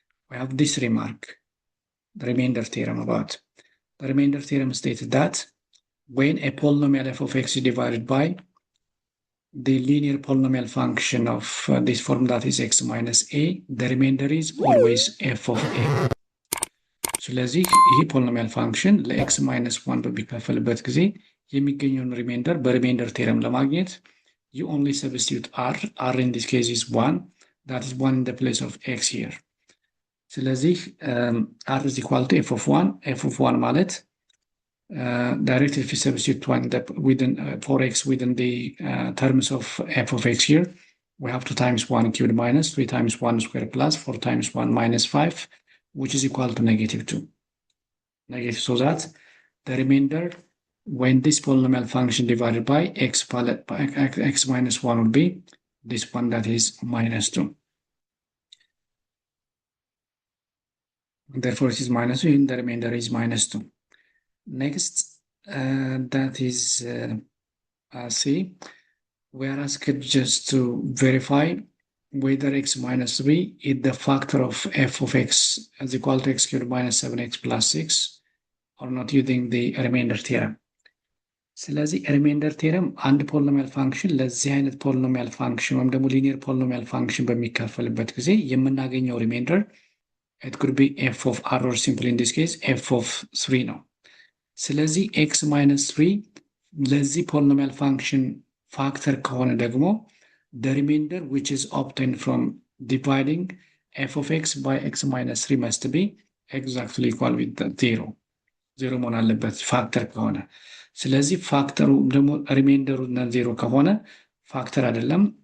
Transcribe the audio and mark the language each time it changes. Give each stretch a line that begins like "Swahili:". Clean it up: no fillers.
English: We have this remark, the remainder theorem about. The remainder theorem stated that when a polynomial f of x is divided by the linear polynomial function of this form that is x minus a, the remainder is always f of a.
Amharic: ስለዚህ ይህ ፖሊኖሚያል ፋንክሽን ለx minus 1 በሚካፈልበት ጊዜ የሚገኘውን ሪሜንደር በሪሜንደር ቴረም ለማግኘት
English: you only substitute r. R in this case is 1. That is 1 in the place of x here. ስለዚህ r is equal to f of 1. f of 1 ማለት directly if you substitute one within 4x within the terms of f of x here, we have 2 times 1 cubed minus 3 times 1 squared plus 4 times 1 minus 5, which is equal to negative 2. Negative, so that the remainder when this polynomial function divided by x minus 1 would be this one, that is minus 2. Therefore, it is minus 2 and the remainder is minus 2. Next, that is C. We are asked just to verify whether x minus 3 is the factor of f of x is equal to x cubed minus 7x plus 6 or not, using the remainder theorem.
Amharic: ስለዚህ ሪሜንደር ቴረም አንድ ፖሊኖሚያል ፋንክሽን ለዚህ አይነት ፖሊኖሚያል ፋንክሽን ወይም ደግሞ ሊኒየር ፖሊኖሚያል ፋንክሽን በሚካፈልበት ጊዜ የምናገኘው ሪሜንደር
English: it could be f of r or simply in this case f of 3
Amharic: ነው። ስለዚህ x minus 3 ለዚህ ፖሊኖሚያል ፋንክሽን ፋክተር ከሆነ ደግሞ
English: the remainder which is obtained from dividing f of x by x minus 3 must be exactly equal with 0
Amharic: መሆን አለበት ፋክተር ከሆነ። ስለዚህ ፋክተሩ ደግሞ ሪሜንደሩ ዜሮ ከሆነ ፋክተር አይደለም፣